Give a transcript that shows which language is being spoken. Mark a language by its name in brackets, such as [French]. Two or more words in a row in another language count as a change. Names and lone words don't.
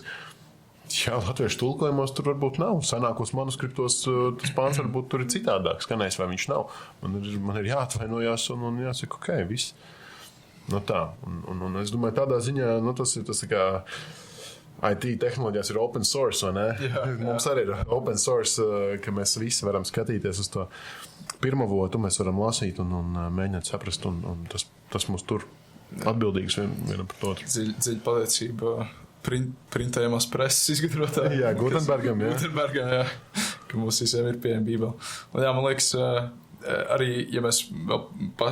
[Latvian] Jā, latviešu tulkojumos tur varbūt nav. Senākos manuskriptos tas pāns varbūt tur ir citādāk skanējis, vai viņš nav. Man ir jāatvainojās un jāsaka, ok, viss. Tā. Un es domāju, tādā ziņā, tas ir tas tā kā IT tehnoloģijās ir [English] open source, [Latvian] vai ne? Jā. Mums arī ir [English] open source, [Latvian] ka mēs visi varam skatīties uz to pirmavotu, mēs varam lasīt un mēģināt saprast, un tas mums tur atbildīgs vienam par otru. Dziļa pateicība printējumās preses izgudrotāji. Jā, Gutenbergam, jā. Ka mums visiem ir pieejama Bībele. Un jā, man liekas, arī, ja mēs vēl pats pēdējais 5.